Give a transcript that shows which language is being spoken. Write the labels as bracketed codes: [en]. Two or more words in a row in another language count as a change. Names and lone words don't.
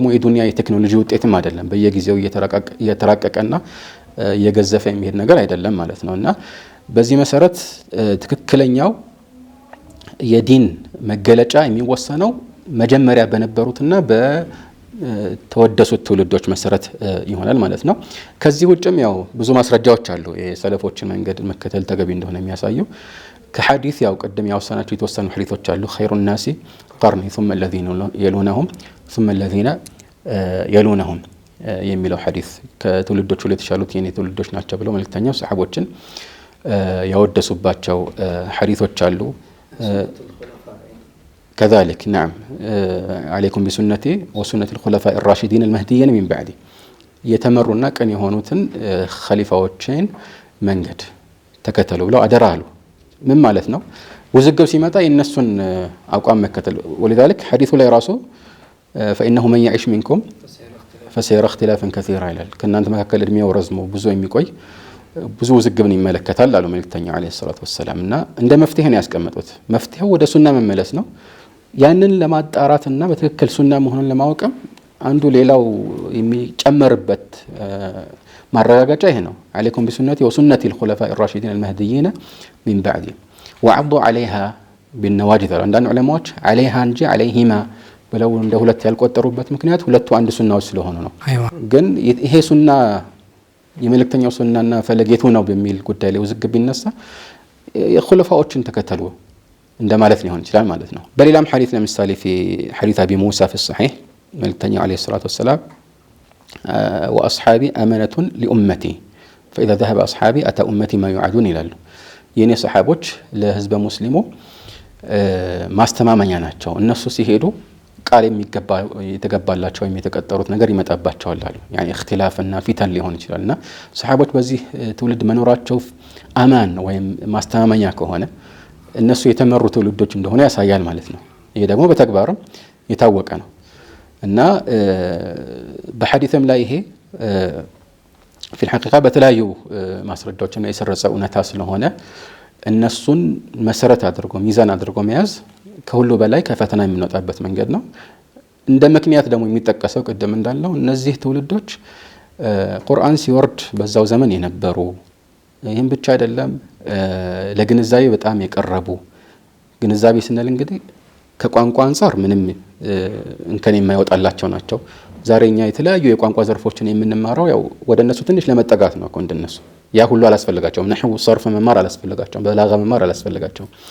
[am] የዱንያ የቴክኖሎጂ ውጤትም አይደለም። በየጊዜው እየተራቀቀና እየገዘፈ የሚሄድ ነገር አይደለም ማለት ነው። እና በዚህ መሰረት ትክክለኛው የዲን መገለጫ የሚወሰነው መጀመሪያ በነበሩትና በተወደሱት ትውልዶች መሰረት ይሆናል ማለት ነው። ከዚህ ውጭም ያው ብዙ ማስረጃዎች አሉ የሰለፎችን መንገድ መከተል ተገቢ እንደሆነ የሚያሳዩ። ከሐዲስ ያው ቀደም ያወሳናቸው የተወሰኑ ሐዲሶች አሉ። [ar] خير الناس قرني ثم الذين يلونهم [am] ثم الذين يلونهم የሚለው ሐዲስ ከትውልዶች ሁሉ የተሻሉት የኔ ትውልዶች ናቸው ብለው መልእክተኛው ሰሃቦችን ያወደሱባቸው ሐዲሶች አሉ። [ar] كذلك نعم عليكم بسنتي وسنة الخلفاء الراشدين المهديين من بعدي [am] የተመሩና ቀን የሆኑትን ኸሊፋዎችን መንገድ ተከተሉ ብለው አደራሉ። ምን ማለት ነው? ውዝግብ ሲመጣ የነሱን አቋም መከተል። [ar] ولذلك حديث [am] ላይ ራሱ [ar] فإنه من يعيش منكم فسيرى اختلافا كثيرا [am] ይላል። ከእናንተ መካከል እድሜው ረዝሞ ብዙ የሚቆይ ብዙ ውዝግብን ይመለከታል አሉ መልእክተኛው [ar] عليه الصلاة والسلام። [am] እና እንደ መፍትሄ ነው ያስቀመጡት። መፍትሄው ወደ ሱና መመለስ ነው። ያንን ለማጣራትና በትክክል ሱና መሆኑን ለማወቅም አንዱ ሌላው የሚጨመርበት ማረጋገጫ ይሄ ነው። [ar] عليكم بسنتي وسنة الخلفاء الراشدين المهديين من بعدي وعضوا عليها بالنواجذ. [am] አንዳንድ ዑለማዎች عليها እንጂ عليهما ብለው እንደ ሁለት ያልቆጠሩበት ምክንያት ሁለቱ አንድ ሱናዎች ስለሆኑ ነው። ግን ይሄ ሱና የመልእክተኛው ሱናና ፈለጌቱ ነው በሚል ጉዳይ ላይ ውዝግብ ቢነሳ የኹለፋዎችን ተከተሉ እንደማለት ሊሆን ይችላል ማለት ነው። በሌላም ሐዲስ ለምሳሌ [ar] في حديث أبي موسى في الصحيح [am] መልእክተኛው [ar] عليه الصلاة والسلام وأصحابي أمانة لأمتي فإذا ذهب أصحابي أتى أمتي ما يعادون [am] ይላሉ። የኔ ሰሃቦች ለህዝበ ሙስሊሙ ማስተማመኛ ናቸው። እነሱ ሲሄዱ ቃል የተገባላቸው ወይም የተቀጠሩት ነገር ይመጣባቸዋል አሉ። ያኒ እክትላፍና ፊተን ሊሆን ይችላልና ሰሃቦች በዚህ ትውልድ መኖራቸው አማን ወይም ማስተማመኛ ከሆነ እነሱ የተመሩ ትውልዶች እንደሆነ ያሳያል ማለት ነው። ይሄ ደግሞ በተግባርም የታወቀ ነው እና በሐዲስም ላይ ይሄ [ar] في الحقيقة [am] በተለያዩ ማስረጃዎችና የሰረጸ እውነታ ስለሆነ እነሱን መሰረት አድርጎ ሚዛን አድርጎ መያዝ ከሁሉ በላይ ከፈተና የሚወጣበት መንገድ ነው። እንደ ምክንያት ደግሞ የሚጠቀሰው ቅድም እንዳልነው እነዚህ ትውልዶች ቁርአን ሲወርድ በዛው ዘመን የነበሩ ይህም ብቻ አይደለም ለግንዛቤ በጣም የቀረቡ ግንዛቤ ስንል እንግዲህ ከቋንቋ አንፃር ምንም እንከን የማይወጣላቸው ናቸው። ዛሬኛ የተለያዩ የቋንቋ ዘርፎችን የምንማረው ያው ወደ እነሱ ትንሽ ለመጠጋት ነው። እንደነሱ ያ ሁሉ አላስፈልጋቸውም። [ar] نحو صرف [am] መማር አላስፈልጋቸውም። በላጋ መማር አላስፈልጋቸውም።